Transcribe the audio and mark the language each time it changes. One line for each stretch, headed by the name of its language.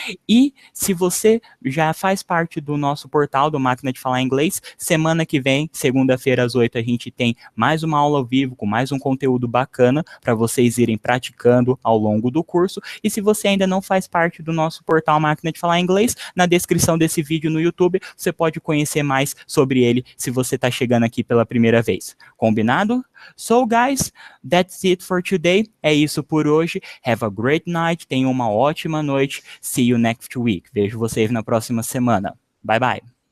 Portuguese: E se você já faz parte do nosso portal do Máquina de Falar Inglês, semana que vem, segunda-feira às 8, a gente tem mais uma aula ao vivo com mais um conteúdo bacana para vocês irem praticando ao longo do curso. E se você ainda não faz parte do nosso portal Máquina de Falar Inglês, na descrição desse vídeo no YouTube, você pode conhecer mais sobre ele se você está chegando aqui pela primeira vez. Combinado?
English: So, guys, that's it for today.
Portuguese: É isso por hoje.
English: Have a great night.
Portuguese: Tenham uma ótima noite.
English: See you next week.
Portuguese: Vejo vocês na próxima semana.
English: Bye, bye.